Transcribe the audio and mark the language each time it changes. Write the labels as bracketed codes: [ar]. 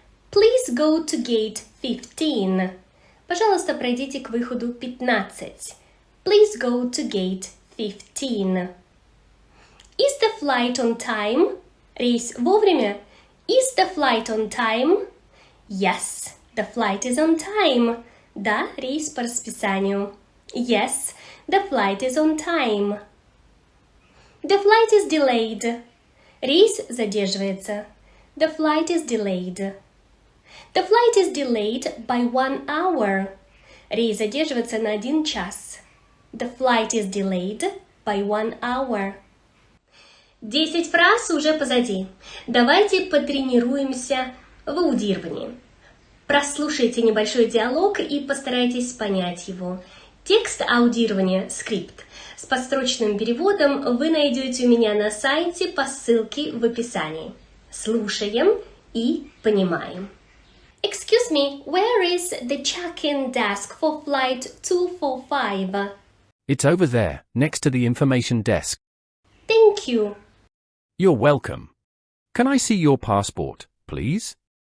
[en] Please go to gate 15. [ru] Пожалуйста, пройдите к выходу 15. [en] Please go to gate 15. Is the flight on time? [ru] Рейс вовремя? [en] Is the flight on time? Yes, the flight is on time. [ru] Да, рейс по расписанию. [en] Yes, the flight is on time. The flight is delayed. [ru] Рейс задерживается. [en] The flight is delayed. The flight is delayed by 1 hour. [ru] Рейс задерживается на 1 час. [en] The flight is delayed by 1 hour. [ru] 10 фраз уже позади. Давайте потренируемся в аудировании. Прослушайте небольшой диалог и постарайтесь понять его. Текст аудирования, скрипт, с подстрочным переводом вы найдете у меня на сайте по ссылке в описании. Слушаем и понимаем. [en] Excuse me, where is the check-in desk for flight 245? It's over there, next to the information desk. Thank you. You're welcome. Can I see your passport, please?